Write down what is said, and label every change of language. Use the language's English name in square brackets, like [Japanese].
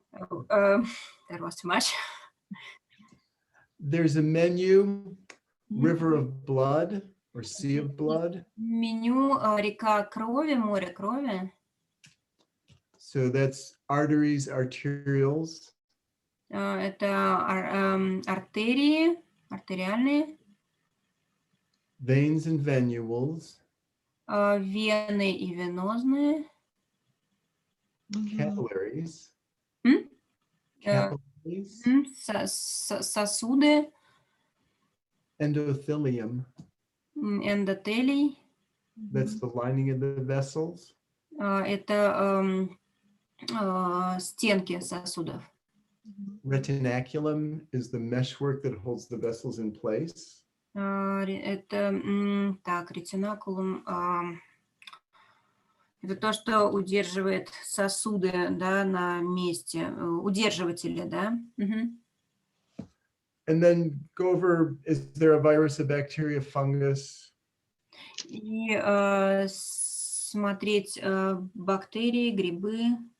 [English] Oh, that was too much. There's a menu, river of blood or sea of blood. [Russian] Меню река крови, море крови. [English] So that's arteries, arterioles. [Russian] Это артерии, артериальные. [English] Veins and venules. [Russian] Вены и венозные. [English] Capillaries. Capillaries. [Russian] Сосуды. [English] Endothelium. [Russian] Эндотелий. [English] That's the lining of the vessels. [Russian] Это стенки сосудов. [English] Retinaculum is the meshwork that holds the vessels in place. [Russian] Это, так, ретинакулум. Это то, что удерживает сосуды, да, на месте. Удерживатели, да. [English] And then go over, is there a virus, a bacteria, fungus? [Russian] И смотреть бактерии, грибы.